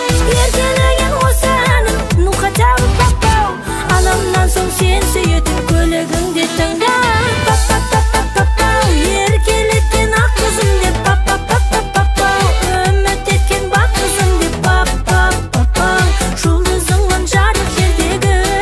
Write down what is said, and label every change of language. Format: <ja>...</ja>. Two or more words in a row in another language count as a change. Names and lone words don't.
<kk>Еркелеген осы әнім,</kk> <ru>ну хотя бы</ru> <kk>папау, анамнан соң сен сүйетін көлігіңде тыңда. Пап, пап, пап, пап, папау, еркелеткен ақ қызым деп пап, пап, пап, пап, папау, үміт еткен бақ қызым деп пап, пап, папау, жұлдызыңмын жарық жердегі.</kk>